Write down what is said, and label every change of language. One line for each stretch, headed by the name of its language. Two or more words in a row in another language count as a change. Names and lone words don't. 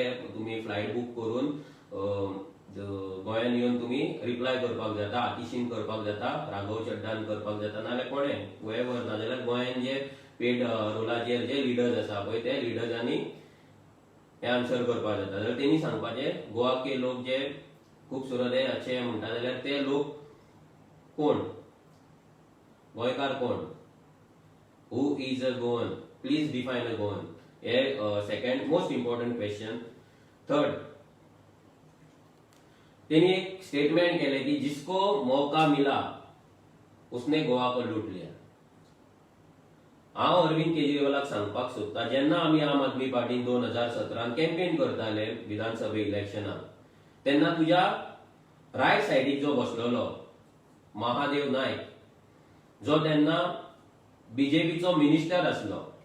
Konkani: तुमी
English: flight book
Konkani: करून गोंयान येवन तुमी रिप्लाय करपाक जाता, आतिशीन करपाक जाता, राघव चड्डान करपाक जाता, नाजाल्यार कोणें गोंयभर नाजाल्यार गोंयान जे पेड रोलाचेर जे लिडर्स आसा पळय ते लिडर्सांनी हे आन्सर करपाक जाता जाल्यार तेणी सांगपाचें गोवा के लोक जे
Hindi: खूबसूरत है अच्छे
Konkani: म्हणटा जाल्यार ते लोक कोण, गोंयकार कोण,
English: who is a Goan, please define a Goan. हे second most important question.
Hindi: थर्ड,
Konkani: तेनी एक स्टेटमेंट केले की
Hindi: जिसको मौका मिला उसने गोवा को लूट लिया.
Konkani: हांव अरविंद केजरीवालाक सांगपाक सोदता, जेन्ना आमी आम आदमी पार्टीन 2017 कॅम्पेन करताले विधानसभा इलेक्शनाक, तेन्ना तुज्या रायट सायडीक जो बसलेलो महादेव नायक, जो तेन्ना बीजेपीचो मिनिस्टर आसलो,